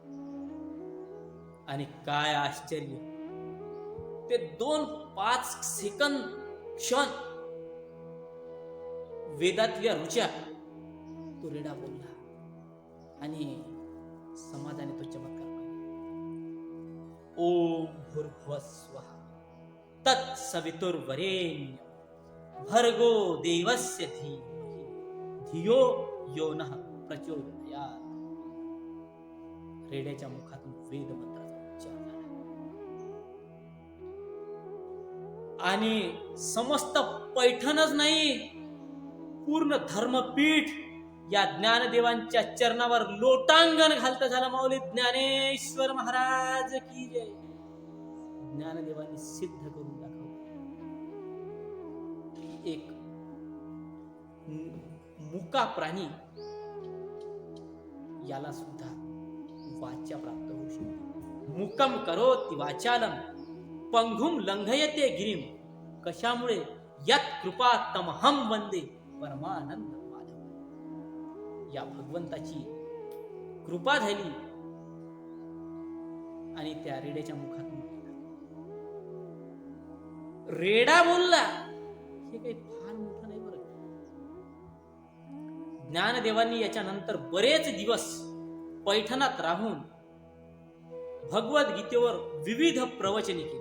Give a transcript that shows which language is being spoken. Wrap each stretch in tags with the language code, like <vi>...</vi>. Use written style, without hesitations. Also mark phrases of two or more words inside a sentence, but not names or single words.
<mr>आणि काय आश्चर्य, ते 2-5 सेकंद क्षण वेदातल्या रुच्या तो रेडा बोलला आणि समाजाने तो चमत्कार पाहिला.</mr> <sa>ओम भूर्भुवः स्वः तत्सवितुर्वरेण्यं भर्गो देवस्य धीमहि धियो यो नः प्रचोदयात्.</sa> <mr>रेड्याच्या मुखातून वेद मंत्राचा उच्चार झाला आणि समस्त पैठणच नाही, पूर्ण धर्मपीठ या ज्ञानदेवांच्या चरणावर लोटांगण घालता झाला. माऊली ज्ञानेश्वर महाराज की जय. ज्ञानदेवांनी सिद्ध करून दाखवलं एक मुका प्राणी याला सुद्धा वाचा प्राप्त होऊ शकते.</mr> <sa>मुकम करोति वाचालम पंगुम लंघयते गिरिम.</sa> <mr>कशामुळे?</mr> <sa>यत् कृपा तमहम वंदे परमानंद माधव.</sa> <mr>या भगवंताची कृपा झाली आणि त्या रेड्याच्या मुखातून रेडा बोलला. हे काही फार मोठं नाही बरं. ज्ञानदेवांनी याच्यानंतर बरेच दिवस पैठणात राहून भगवद्गीतेवर विविध प्रवचने केली.</mr>